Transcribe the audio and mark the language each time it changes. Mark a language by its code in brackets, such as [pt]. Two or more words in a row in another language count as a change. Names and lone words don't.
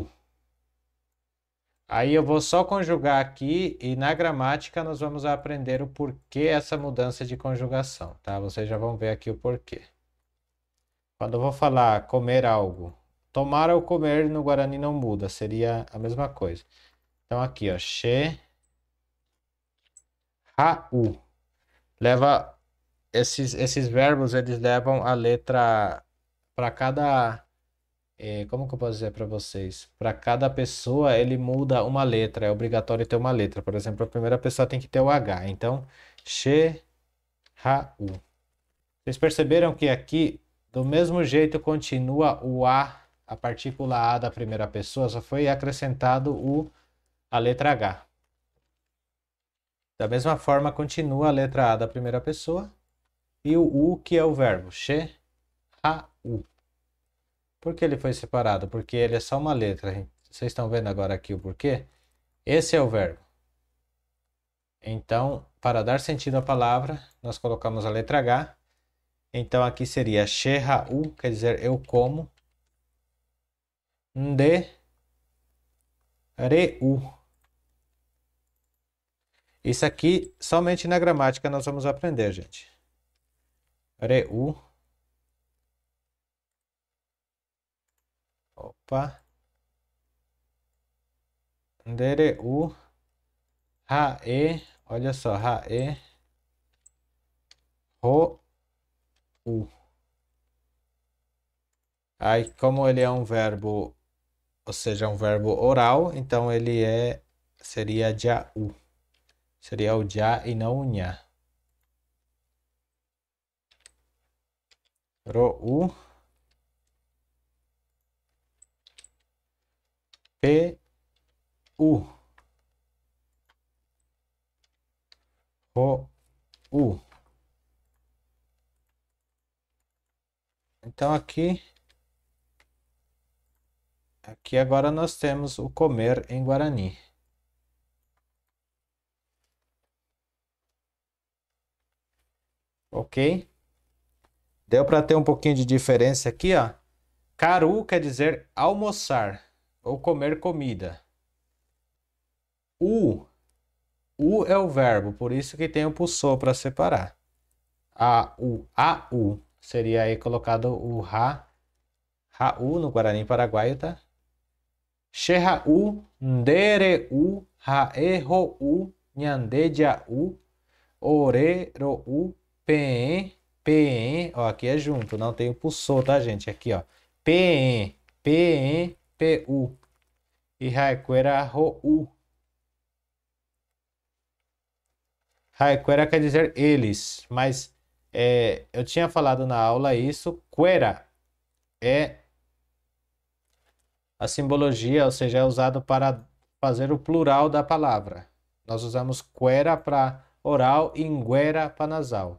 [pt] Aí eu vou só conjugar aqui e na gramática nós vamos aprender o porquê essa mudança de conjugação, tá? Vocês já vão ver aqui o porquê. Quando eu vou falar comer algo, tomar ou comer no Guarani não muda, seria a mesma coisa. [gn] Então aqui, ó, she, ha, u. [pt] Leva esses verbos, eles levam a letra para cada, como que eu posso dizer para vocês? Para cada pessoa, ele muda uma letra, é obrigatório ter uma letra. Por exemplo, a primeira pessoa tem que ter o H. [gn] Então, she, ha, u. [pt] Vocês perceberam que aqui, do mesmo jeito, continua o a partícula A da primeira pessoa, só foi acrescentado a letra H. Da mesma forma, continua a letra A da primeira pessoa e o U, que é o verbo, she, [gn] ha, u. [pt] Por que ele foi separado? Porque ele é só uma letra. Vocês estão vendo agora aqui o porquê? Esse é o verbo. Então, para dar sentido à palavra, nós colocamos a letra H. Então, aqui seria she, [gn] ha, u, [pt] quer dizer eu como. [gn] Nde, re, u. [pt] Isso aqui, somente na gramática nós vamos aprender, gente. [gn] Re, u. [pt] Opa. [gn] Nde, re, u. Ha, e. [pt] Olha só, [gn] ha, e. Ro, u. [pt] Aí, como ele é um verbo, ou seja, um verbo oral, então ele seria já u. Seria o já e não o nha. [gn] Ro, u. P, u. Ro, u. [pt] Então aqui agora nós temos o comer em Guarani. Ok? Deu para ter um pouquinho de diferença aqui, ó. Caru quer dizer almoçar ou comer comida. U é o verbo, por isso que tem o pulsor para separar. [gn] A, u. [pt] Seria aí colocado o ha-u no Guarani Paraguaio, tá? [gn] She-ha-u, ndere-u, ha-e-ro-u, nhandeja-u, ore-ro-u, pe-en, [pt] ó, aqui é junto, não tem o pulsor, tá, gente? Aqui, ó, [gn] pe-en, pe-u, e haiquera-ro-u. [pt] Haiquera quer dizer eles, mas eu tinha falado na aula isso, quera é a simbologia, ou seja, é usado para fazer o plural da palavra. Nós usamos quera para oral e nguera para nasal.